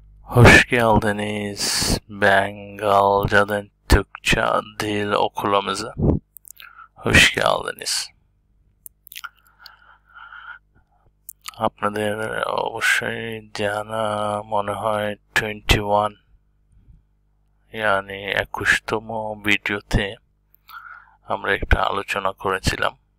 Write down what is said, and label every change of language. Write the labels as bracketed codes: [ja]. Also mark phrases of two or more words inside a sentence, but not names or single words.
[tr] Hoş geldiniz Bengalca'dan Türkçe dil okulumuza. Hoş geldiniz. [bn] আপনাদের অবশ্যই জানা মনে হয় 21 yani 21তম ভিডিওতে আমরা একটা আলোচনা করেছিলাম।